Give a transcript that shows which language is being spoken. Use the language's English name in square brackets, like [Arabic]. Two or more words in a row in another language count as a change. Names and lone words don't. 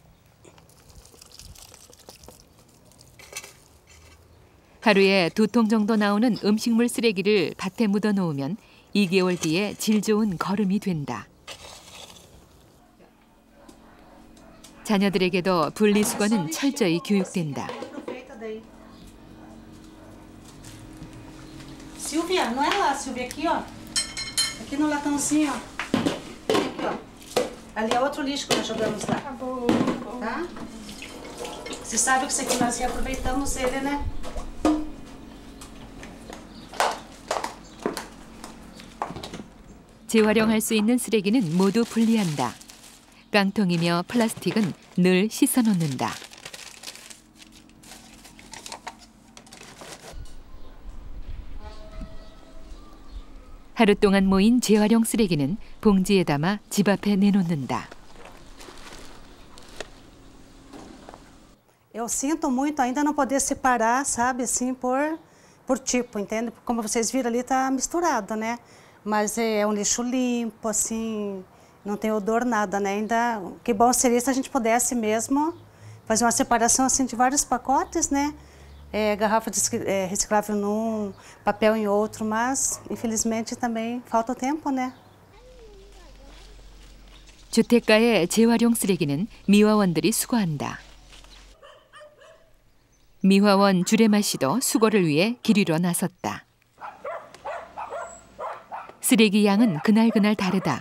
[Korean] 하루에 2통 정도 나오는 음식물 쓰레기를 밭에 묻어 놓으면 2개월 뒤에 질 좋은 거름이 된다. 자녀들에게도 분리수거는 철저히 교육된다. [Portuguese] Silvia, não é lá, Silvia, aqui, ó. Aqui no latãozinho, ó. Aqui, ó. Ali é outro lixo que nós jogamos lá. Tá bom. Tá? Você sabe que isso aqui nós reaproveitamos ele, né? [Korean] 재활용할 수 있는 쓰레기는 모두 분리한다. 깡통이며 플라스틱은 늘 씻어놓는다. 하루 동안 모인 재활용 쓰레기는 봉지에 담아 집 앞에 내놓는다. [Portuguese] Eu sinto muito ainda não poder separar, sabe, assim, por tipo, entende? Como vocês viram ali, tá misturado, né? Mas é um lixo limpo, assim, não tem odor, nada, né? Ainda, que bom seria se a gente pudesse mesmo fazer uma separação, assim, de vários pacotes, né? Garrafa de reciclável num, papel em outro, mas, infelizmente, também falta o tempo, né? [Korean] 주택가의 재활용 쓰레기는 미화원들이 수거한다. 미화원 주레마 씨도 수거를 위해 길 위로 나섰다. 쓰레기 양은 그날그날 다르다.